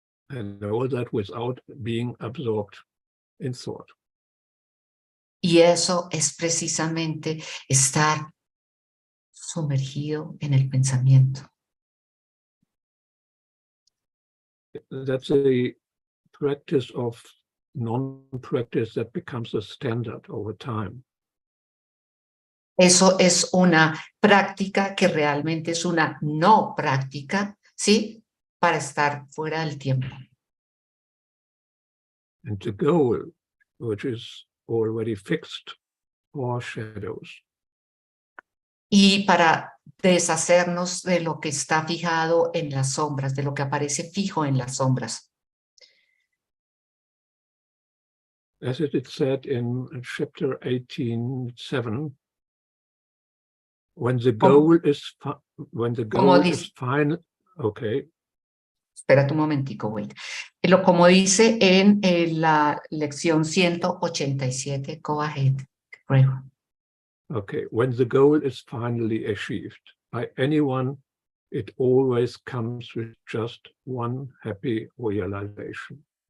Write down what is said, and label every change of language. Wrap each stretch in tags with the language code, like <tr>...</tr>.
<en>And all that without being absorbed in thought.</en> <es>Y eso es precisamente estar sumergido en el pensamiento.</es> <en>That's a practice of non-practice that becomes a standard over time.</en> <es>Eso es una práctica que realmente es una no práctica, ¿sí? Para estar fuera del tiempo.</es> <en>And the goal, which is already fixed, are shadows.</en> <es>Y para deshacernos de lo que está fijado en las sombras, de lo que aparece fijo en las sombras.</es> <en>As it is said in chapter 18:7, when the goal is final, okay.</en> <es>Espérate un momentico,</es> <en>wait.</en> <es>Como dice en la lección 187,</es> <en>go ahead,</en> <es>Gregor.</es> <en>Okay, when the goal is finally achieved by anyone, it always comes with just one happy realization.</en>